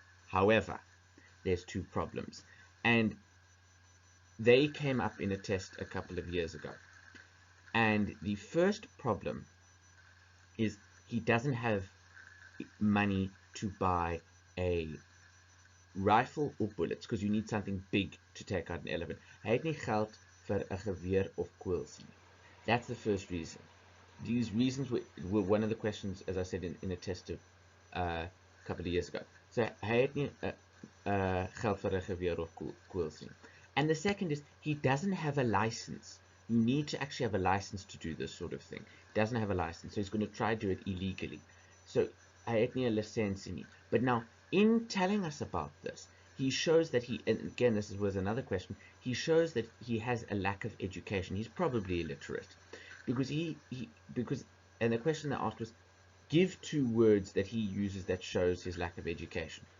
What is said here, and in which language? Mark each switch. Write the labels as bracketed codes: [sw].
[en] However, there's two problems, and they came up in a test a couple of years ago. And the first problem is he doesn't have money to buy a rifle or bullets because you need something big to take out an elephant. [af] Hy het nie geld vir 'n geweer of kools nie. [en] That's the first reason. These reasons were one of the questions, as I said, in a test of a couple of years ago. [af] So hy het nie geld vir 'n geweer of kools nie. [en] And the second is he doesn't have a license. You need to actually have a license to do this sort of thing. He doesn't have a license, so he's going to try to do it illegally. [af] So hy het nie 'n lisensie nie. [en] But now, in telling us about this, he shows that and again, this was another question, he shows that he has a lack of education. He's probably illiterate. Because and the question they asked was, give two words that he uses that shows his lack of education.